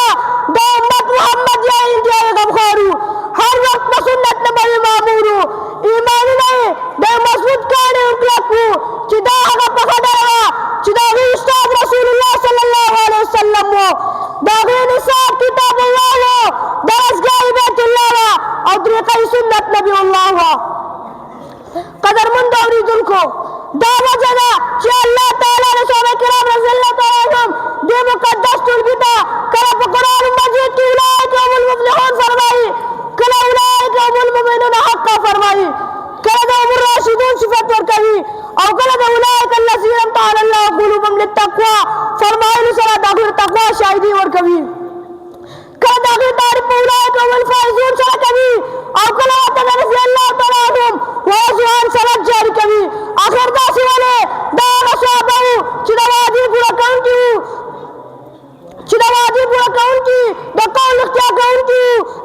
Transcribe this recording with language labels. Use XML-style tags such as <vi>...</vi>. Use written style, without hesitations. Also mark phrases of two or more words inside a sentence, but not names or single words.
<ps>د امت محمد یا انتهایي غمخوار وو، هر وخت په سنت نبوي مامور وو، ایمانونه یې د مضبوط کاڼي کلک وو چې دا هغه پخه ډله وه چې د هغوی استاد رسول الله</ps> <ar>صلی الله علیه وسلم</ar> <ps>وو، د هغوی نصاب</ps> <ar>کتاب الله</ar> <ps>وو، درسګاه</ps> <ar>بیت الله</ar> <ps>وه او طریقه سنت نبي الله وه. قدرمند اوریدونکو، دا وجه ده چې الله تعالی د صحابه کرام</ps> <ar>رضی الله تعالی عنهم</ar> <ps>دې مقدس ټولګي ته کله په قرآن مجید کې</ps> <ar>اولئک هم المفلحون</ar> <ps>فرمایي، کله</ps> <ar>اولئک هم المؤمنون حقا</ar> <ps>فرمایي، کله د</ps> <ar>هم الراشدون</ar> <ps>صفت ورکوي او کله د</ps> <ar>اولئک الذین امتحن الله قلوبهم للتقوی</ar> <ps>فرمایلو سره د هغوی تقوا شاهدي ورکوي، کله د هغوی تعریف په</ps> <ar>اولئک هم الفائزون</ar> <ps>سره کوي او کله ورته د</ps> <ar>رضی الله تعالی عنهم ورضوان</ar> <ps>سند جاري کوي. آخر داسې ولې دا هغه صحابه وو چې د وعدې پوره کوونکي وو، د قول اختیار کوونکي وو، د</ps>